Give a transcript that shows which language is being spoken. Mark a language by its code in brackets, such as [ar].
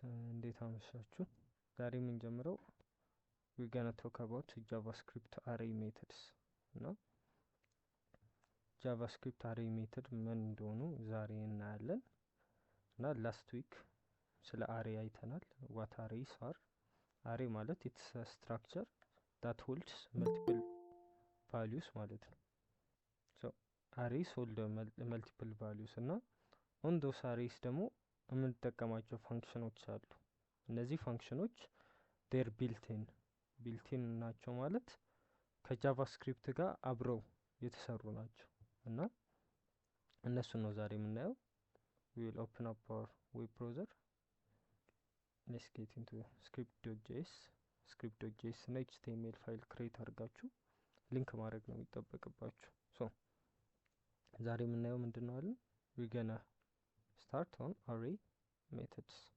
[am] እንዴት አመሻችሁ። ዛሬ የምንጀምረው [en] we're gonna talk about JavaScript array methods እና JavaScript array method [am] ምን እንደሆኑ ዛሬ እናያለን። እና ላስት ዊክ ስለ array አይተናል። [en] what arrays are? array ማለት it's a structure that holds multiple values ማለት ነው። so arrays hold multiple values እና on those arrays [am] ደግሞ የምንጠቀማቸው ፋንክሽኖች አሉ። [en] እነዚህ ፋንክሽኖች they're built-in [am] ናቸው ማለት ከጃቫስክሪፕት ጋር አብረው የተሰሩ ናቸው እና እነሱን ነው ዛሬ የምናየው። [en] we will open up our web browser. let's get into script.js [am] እና html ፋይል ክሬት አድርጋችሁ ሊንክ ማድረግ ነው የሚጠበቅባችሁ። so ዛሬ የምናየው ምንድነው አለ [en] we're gonna start on array methods.